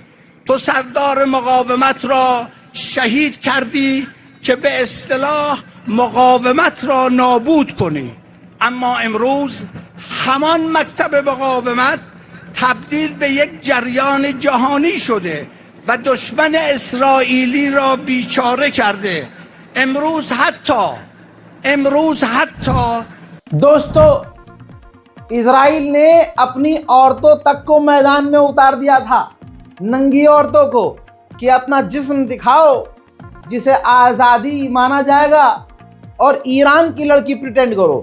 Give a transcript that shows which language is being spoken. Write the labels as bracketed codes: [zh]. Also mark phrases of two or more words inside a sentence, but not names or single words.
[fa] تو سردار مقاومت را شهید کردی که به اصطلاح مقاومت را نابود کنی، اما امروز همان مکتب مقاومت تبدیل به یک جریان جهانی شده و دشمن اسرائیلی را بیچاره کرده. امروز حتی [hi] दोस्तों, इजराइल ने अपनी औरतों तक को मैदान में उतार दिया था, नंगी औरतों को, कि अपना जिस्म दिखाओ जिसे आज़ादी माना जाएगा, और ईरान की लड़की प्रिटेंड करो।